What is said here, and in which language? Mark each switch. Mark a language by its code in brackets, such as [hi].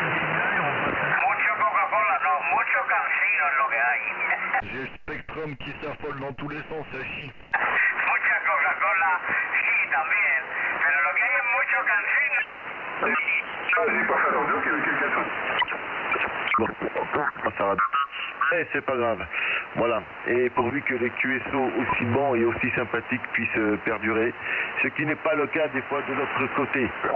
[es] Mucho Coca-Cola, no, mucho cansino es lo que hay. [fr] J'ai le Spectrum qui s'affole dans tous les sens, ça chie. [es] Mucha Coca-Cola, sí, también. Pero lo que hay es mucho cansino. [fr] J'ai pas fait attention qu'il y avait quelqu'un d'autre. Ça va. Eh, c'est pas grave. Voilà. Et pourvu que les QSO aussi bons et aussi sympathiques puissent perdurer, ce qui n'est pas le cas des fois de l'autre côté.